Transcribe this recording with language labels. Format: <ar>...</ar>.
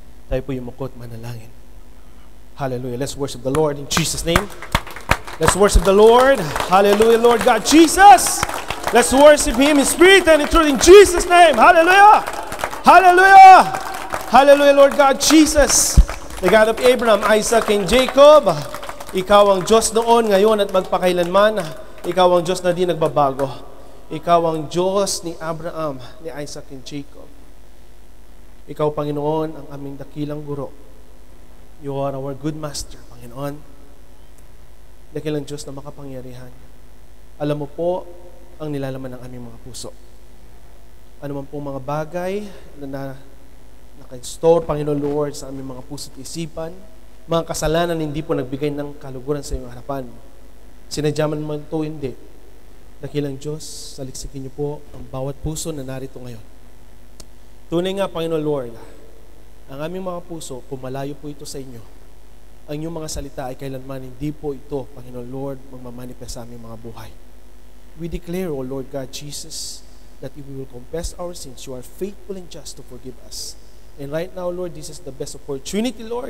<tl>Tayo po yumukot, manalangin.</tl> <en>Hallelujah. Let's worship the Lord in Jesus' name. Let's worship the Lord. Hallelujah, Lord God Jesus. Let's worship Him in spirit and in truth in Jesus' name. Hallelujah. Hallelujah. Hallelujah, Lord God Jesus. The God of Abraham, Isaac, and Jacob.</en> <tl>Ikaw ang Diyos noon, ngayon at magpakailanman. Ikaw ang Diyos na di nagbabago. Ikaw ang Diyos ni Abraham, ni Isaac, and Jacob. Ikaw, Panginoon, ang aming dakilang guro.</tl> <en>You are our good master, Panginoon.</en> <tl>Dakilang Diyos na makapangyarihan. Alam mo po ang nilalaman ng aming mga puso. Ano man pong mga bagay na naka-store, Panginoon Lord, sa aming mga puso at isipan, mga kasalanan hindi po nagbigay ng kaluguran sa iyong harapan. Sinadya man ito, hindi. Dakilang Diyos, saliksikin niyo po ang bawat puso na narito ngayon. Tunay nga, Panginoon Lord, ang aming mga puso, kung malayo po ito sa inyo, ang inyong mga salita ay kailanman hindi po ito, Panginoon Lord, magmamanifest sa aming mga buhay.</tl> <en>We declare, O Lord God Jesus, that if we will confess our sins, you are faithful and just to forgive us. And right now, Lord, this is the best opportunity, Lord.</en>